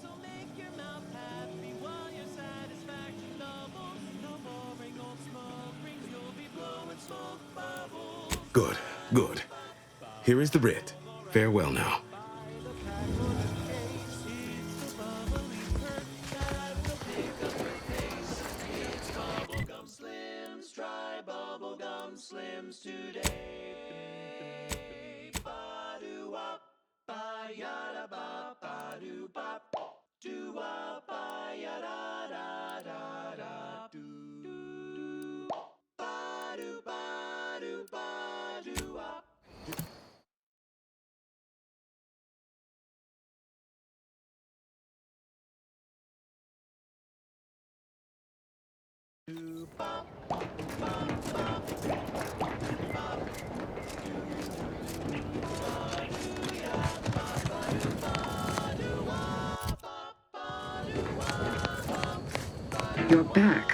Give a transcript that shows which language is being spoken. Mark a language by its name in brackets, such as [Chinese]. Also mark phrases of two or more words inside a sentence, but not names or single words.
[English] Good, good. Here is the writ. Farewell now. Try bubblegum slims today. Ba-do-wop, ba-yada-bop, ba-do-bop, do-wop, ba-yada-da-da-da-da-do. Ba-do-ba-do-ba-do-wop. Do-bop. You're back.